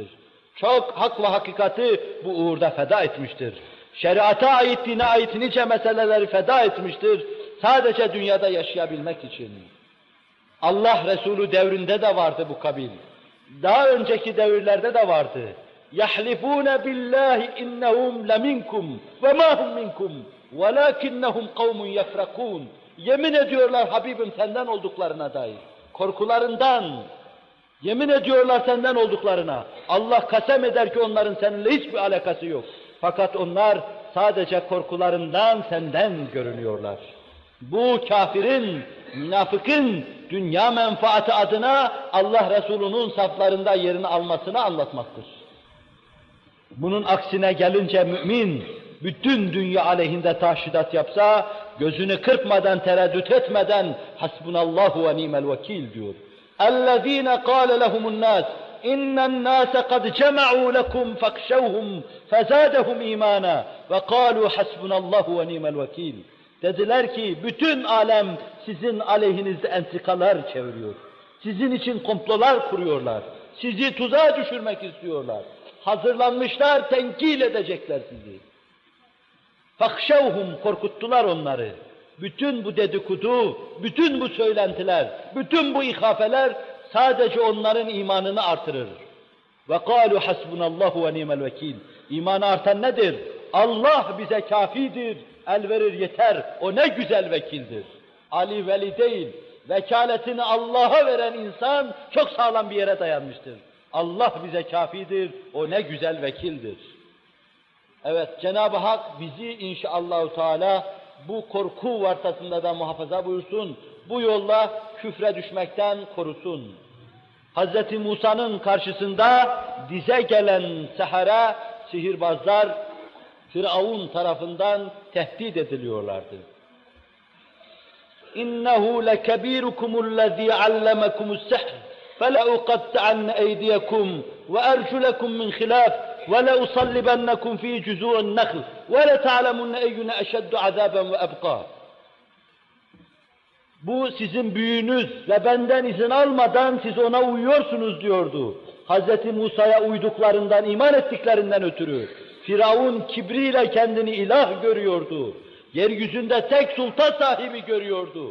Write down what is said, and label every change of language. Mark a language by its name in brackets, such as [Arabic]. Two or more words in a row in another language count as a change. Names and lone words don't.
[Turkish] Çok hak ve hakikati bu uğurda feda etmiştir. Şeriata ait, dine ait nice meseleleri feda etmiştir. Sadece dünyada yaşayabilmek için. Allah Resulü devrinde de vardı bu kabil. Daha önceki devirlerde de vardı. [Arabic] يَحْلِفُونَ بِاللّٰهِ اِنَّهُمْ لَمِنْكُمْ وَمَا هُمْ مِنْكُمْ وَلَاكِنَّهُمْ قَوْمٌ يَفْرَقُونَ [Turkish] Yemin ediyorlar Habibim senden olduklarına dair. Korkularından, yemin ediyorlar senden olduklarına. Allah kasem eder ki onların seninle hiçbir alakası yok. Fakat onlar sadece korkularından senden görünüyorlar. Bu kafirin, münafıkın dünya menfaati adına Allah Resulü'nün saflarında yerini almasını anlatmaktır. Bunun aksine gelince mümin, bütün dünya aleyhinde tahşidat yapsa, gözünü kırpmadan, tereddüt etmeden [Arabic] حسبنا الله ونعم الوكيل [Turkish] diyor. [Arabic] اَلَّذ۪ينَ قَالَ لَهُمُ النَّاسِ اِنَّ النَّاسَ قَدْ جَمَعُوا لَكُمْ فَاخْشَوْهُمْ فَزَادَهُمْ اِيمَانًا وَقَالُوا حَسْبُنَ اللّٰهُ وَنِعْمَ الْوَكِيلِ [Turkish] Dediler ki bütün alem sizin aleyhinizde entrikalar çeviriyor. Sizin için komplolar kuruyorlar. Sizi tuzağa düşürmek istiyorlar. Hazırlanmışlar, tenkil edecekler sizi. فَخْشَوْهُمْ Korkuttular onları. Bütün bu dedikodu, bütün bu söylentiler, bütün bu ihafeler sadece onların imanını artırır. [Arabic] وَقَالُوا حَسْبُنَ اللّٰهُ وَنِعْمَ الْوَكِيلِ [Turkish] İmanı artan nedir? Allah bize kafidir, el verir yeter, o ne güzel vekildir. Ali veli değil, vekaletini Allah'a veren insan çok sağlam bir yere dayanmıştır. Allah bize kafidir, o ne güzel vekildir. Evet, Cenab-ı Hak bizi inşallahü teala bu korku vartasında da muhafaza buyursun, bu yolla küfre düşmekten korusun. Hz. Musa'nın karşısında dize gelen sehara, sihirbazlar, Firavun tarafından tehdit ediliyorlardı. [Arabic] إنه لكبيركم الذي علمكم السحر فَلَاُقَطِّعَنَّ اَيْدِيَكُمْ وَاَرْجُلَكُمْ مِنْ خِلَافٍ وَلَاُصَلِّبَنَّكُمْ ف۪ي جُذُوعِ النَّخْلِ وَلَتَعْلَمُنَّ اَيُّنَ اَشَدُّ عَذَابًا وَاَبْقَى [Turkish] Bu sizin büyüğünüz ve benden izin almadan siz ona uyuyorsunuz diyordu. Hz. Musa'ya uyduklarından, iman ettiklerinden ötürü. Firavun kibriyle kendini ilah görüyordu. Yeryüzünde tek sultan sahibi görüyordu.